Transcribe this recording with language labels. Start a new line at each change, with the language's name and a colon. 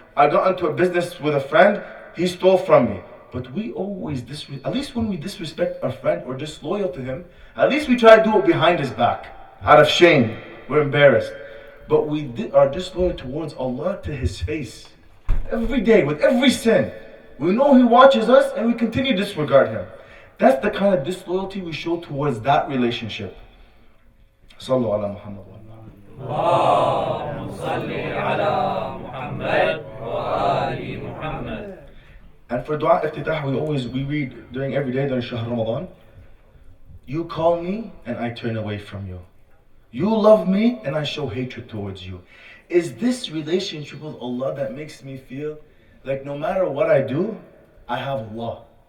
English: I got into a business with a friend. He stole from me. But we always at least when we disrespect our friend or disloyal to him, at least we try to do it behind his back. Out of shame. We're embarrassed. But we are disloyal towards Allah to His face. Every day, with every sin. We know He watches us and we continue to disregard Him. That's the kind of disloyalty we show towards that relationship.
Arabic: صلوا على محمد اللهم صل على محمد وآل محمد.
English: And for dua iftitah, we read during every day during Shahr Ramadan. You call me and I turn away from you. You love me and I show hatred towards you. Is this relationship with Allah that makes me feel like no matter what I do, I have Allah?